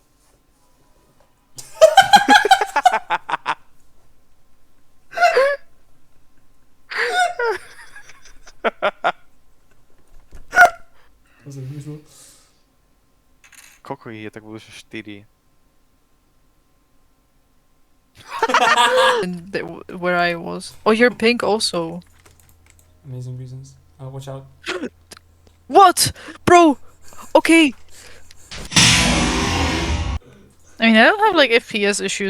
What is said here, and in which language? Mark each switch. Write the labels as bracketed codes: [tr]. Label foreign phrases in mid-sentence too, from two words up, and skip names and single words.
[sk] To som vymyslel. Koľko ich je, tak budú 4. [en] And where I was. Oh, you're pink also. Amazing reasons. Watch out. What? Bro! Okay! I mean, I don't have like FPS issues.